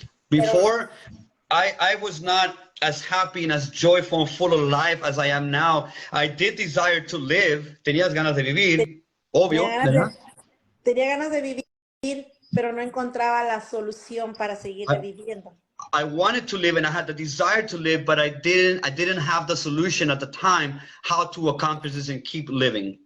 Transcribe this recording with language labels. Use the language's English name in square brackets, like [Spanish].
[English] Before, I was not as happy and as joyful and full of life as I am now. I did desire to live. [Spanish] Tenías ganas de vivir, obvio. Tenía ganas de vivir, pero no encontraba la solución para seguir viviendo. [English] I wanted to live and I had the desire to live, but I didn't have the solution at the time how to accomplish this and keep living.